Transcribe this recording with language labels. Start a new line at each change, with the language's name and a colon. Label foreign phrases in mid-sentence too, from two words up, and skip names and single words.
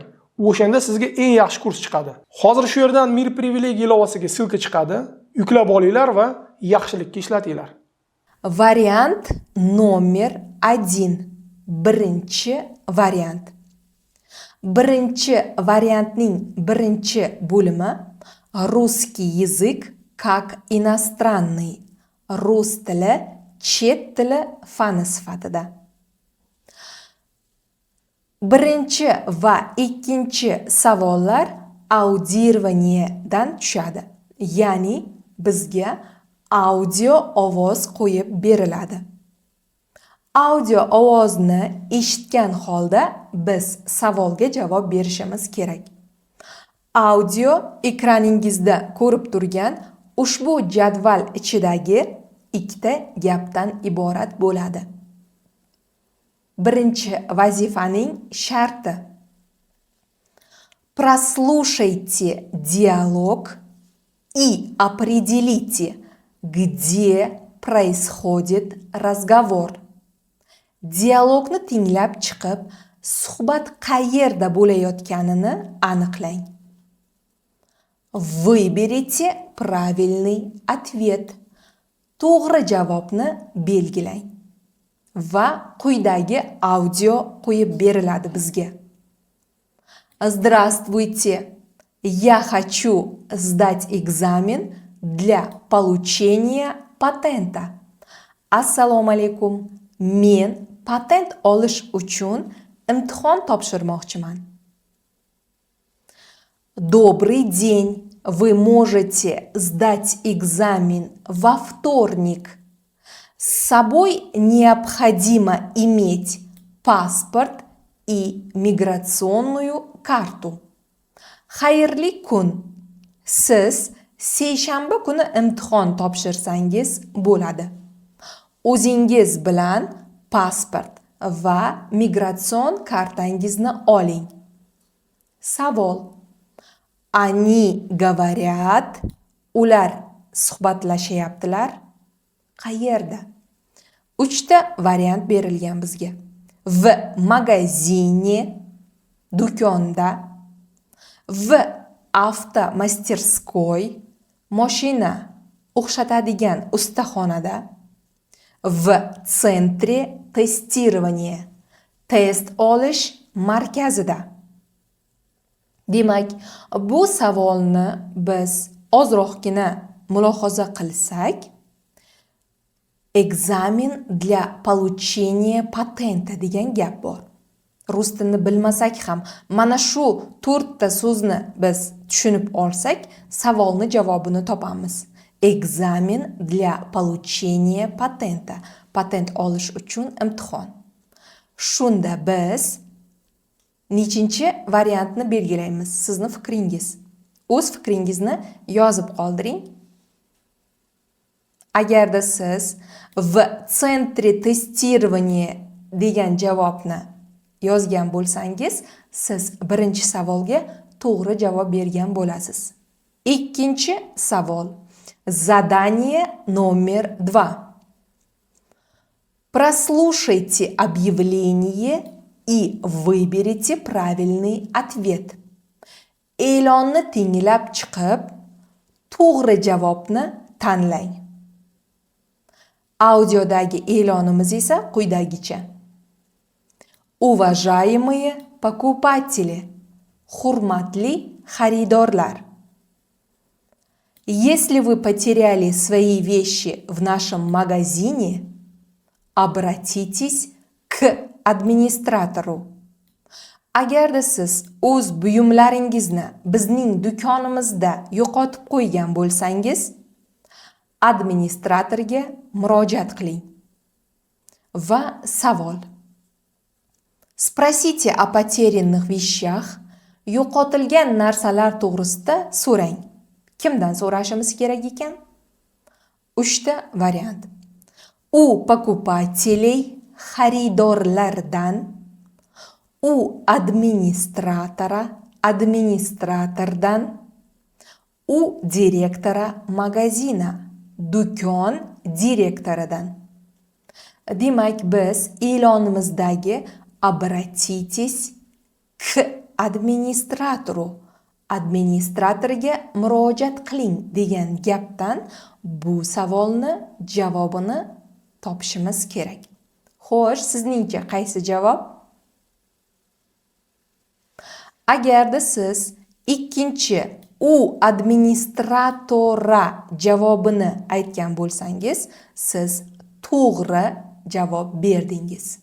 Uzbek: O'shanda sizga eng yaxshi kurs chiqadi. Hozir shu yerdan mir privilegiya ilovasiga silka chiqadi. Yuklab olinglar va yaxshilikka ishlatinglar. Variant nomer 1. Birinchi variant. Birinchi variantning birinchi bo'limi
Russian: Русский язык как иностранный.
Uzbek: Rus tili chet tili fani sifatida. Birinchi va ikkinchi savollar audirованиеdan tushadi. Ya'ni bizga audio ovoz qo'yib beriladi. Audio ovozni eshitgan holda biz savolga javob berishimiz kerak. Audio ekraningizda ko'rib turgan ushbu jadval ichidagi ikkita gapdan iborat bo'ladi. Birinchi vazifaning sharti.
Russian: Прослушайте диалог и определите, где происходит разговор.
Uzbek: Dialogni tinglab chiqib, suhbat qayerda bo'layotganini aniqlang.
Russian: Выберите правильный ответ.
Uzbek: To'g'ri javobni belgilang. Va quyidagi audio qo'yib beriladi bizga.
Russian: Здравствуйте. Я хочу сдать экзамен для получения патента.
Uzbek: Assalomu alaykum. Men patent olish uchun imtihon topshirmoqchiman.
Russian: Добрый день. Вы можете сдать экзамен во вторник. С собой необходимо иметь паспорт и миграционную карту.
Uzbek: Xayrli kun. Siz seshanba kuni imtihon topshirsangiz bo'ladi. O'zingiz bilan pasport va migratsion kartangizni oling. Savol.
Russian: Они говорят,
Uzbek: ular suhbatlashayaptilar. Qayerda? 3 ta variant berilgan bizga.
Russian: В магазине, do'konda. В автомастерской,
Uzbek: mashina o'xshatadigan ustaxonada.
Russian: В центре тестирования,
Uzbek: test olish markazida. Demak, bu savolni biz ozroqgina mulohaza qilsak,
Russian: экзамен для получения патента
Uzbek: degan gap bor. Rus tilini bilmasak ham, mana shu 4 ta so'zni biz tushunib olsak, savolni javobini topamiz.
Russian: Экзамен для получения патента.
Uzbek: Patent olish uchun imtihon. Shunda biz nechinchi variantni belgilaymiz? Sizni fikringiz. O'z fikringizni yozib qoldiring. Agarda siz
Russian: в центре тестирования
Uzbek: degan javobni yozgan bo'lsangiz, siz birinchi savolga to'g'ri javob bergan bo'lasiz. Ikkinchi savol.
Russian: Задание номер 2. Прослушайте объявление и выберите правильный ответ.
Uzbek: E'lonni tinglab chiqib, to'g'ri javobni tanlang. Audiodagi e'lonimiz esa quyidagicha.
Russian: Уважаемые покупатели,
Uzbek: hurmatli xaridorlar.
Russian: Если вы потеряли свои вещи в нашем магазине, обратитесь к администратору.
Uzbek: Agarda siz o'z buyumlaringizni bizning do'konimizda yo'qotib qo'ygan bo'lsangiz, administratorga murojaat qiling. Va savol.
Russian: Sпросите о потерянных вещах.
Uzbek: Yo'qotilgan narsalar to'g'risida so'rang. Kimdan so'rashimiz kerak ekan? 3 ta variant.
Russian: У покупателей,
Uzbek: xaridorlardan, u administratordan,
Russian: у директора магазина,
Uzbek: do'kon direktoridan. Demak, biz e'lonimizdagi
Russian: обратитесь к администратору,
Uzbek: administratorga murojaat qiling degan gapdan bu savolni javobini topishimiz kerak. Xo'sh, sizningcha qaysi javob? Agarda siz ikkinchi
Russian: у администратора
Uzbek: javobini aytgan bo'lsangiz, siz to'g'ri javob berdingiz.